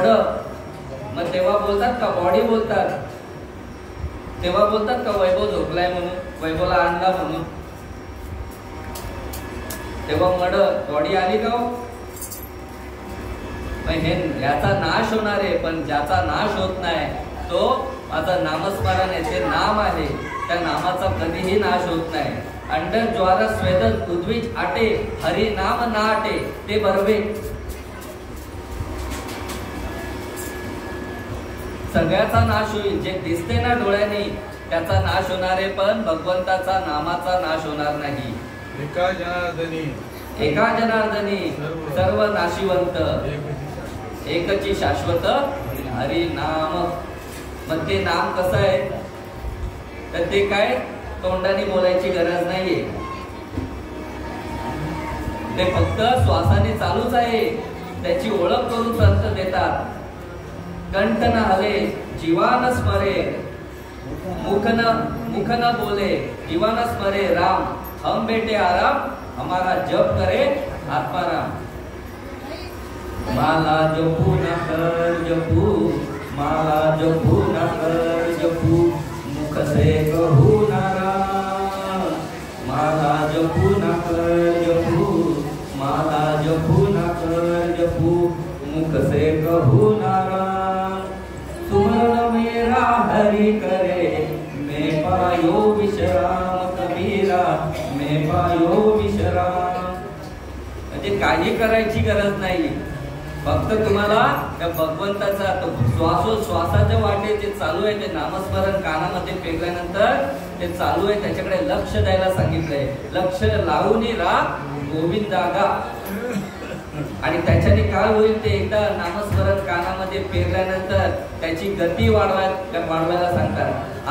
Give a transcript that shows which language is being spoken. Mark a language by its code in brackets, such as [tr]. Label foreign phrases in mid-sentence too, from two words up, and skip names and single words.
[mr] मग तेव्हा बोलतात का बॉडी बोलतात? तेव्हा बोलतात का वैभव झोपलाय म्हणून, वैभवला आणला म्हणून? तेव्हा [en] mud body [mr] आली का हो? हे याचा नाश होणार आहे, पण ज्याचा नाश होत नाही तो माझं नामस्मरण आहे, ते नाम आहे, त्या नामाचा कधीही नाश होत नाही. अंड ज्वार स्वेद उद्विज आटे हरी नाम ना आटे ते बरवे. सगळ्याचा नाश होईल, जे दिसते ना डोळ्यांनी त्याचा नाश होणार आहे, पण भगवंताचा नामाचा नाश होणार नाही. एका जनार्दनी सर्व नाशिवंत एकची शाश्वत हरी नाम. मग ते नाम कसं आहे? तर ते काय तोंडाने बोलायची गरज नाहीये, ते फक्त श्वासाने चालूच आहे. त्याची ओळख करून संत देतात. [hi] कंठ न हले जीवान स्मरे मुख न बोले जीवान स्मरे राम. हम बेटे आराम हमारा जप करे आत्माराम. माला जपू न कर जपू, माला जपू न कर जपू, मुख से कहू न राम. माला जपू न कर जपू, माला जपू न कर जपू, मुख से कहू न राम. सुमरण मेरा हरि करे मैं पायो विश्राम कबीरा, मैं पायो विश्राम. [mr] म्हणजे काही करायची गरज नाही, फक्त तुम्हाला त्या भगवंताचा श्वासाच्या वाटे जे चालू आहे ते नामस्मरण कानामध्ये पेरल्यानंतर ते चालू आहे त्याच्याकडे लक्ष द्यायला सांगितलंय. लक्ष लावून राहा गोविंदागा. आणि त्याच्याने काय होईल ते एकदा नामस्मरण कानामध्ये पेरल्यानंतर त्याची गती वाढवायला सांगतात.